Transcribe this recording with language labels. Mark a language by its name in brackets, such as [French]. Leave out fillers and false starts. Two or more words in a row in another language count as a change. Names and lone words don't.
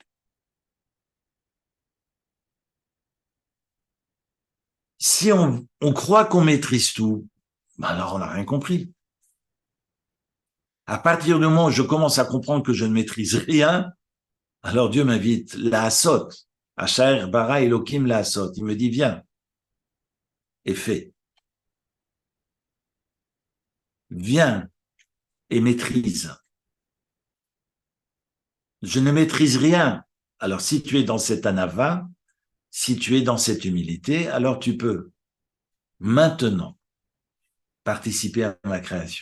[French] Si on croit qu'on maîtrise tout, ben alors on n'a rien compris. À partir du moment où je commence à comprendre que je ne maîtrise rien, alors Dieu m'invite, [Hebrew] לעשות אשר ברא אלהים לעשות. [French] Il me dit, viens et fais. Viens et maîtrise. Je ne maîtrise rien. Alors si tu es dans cet anava, si tu es dans cette humilité, alors tu peux maintenant participer à ma création.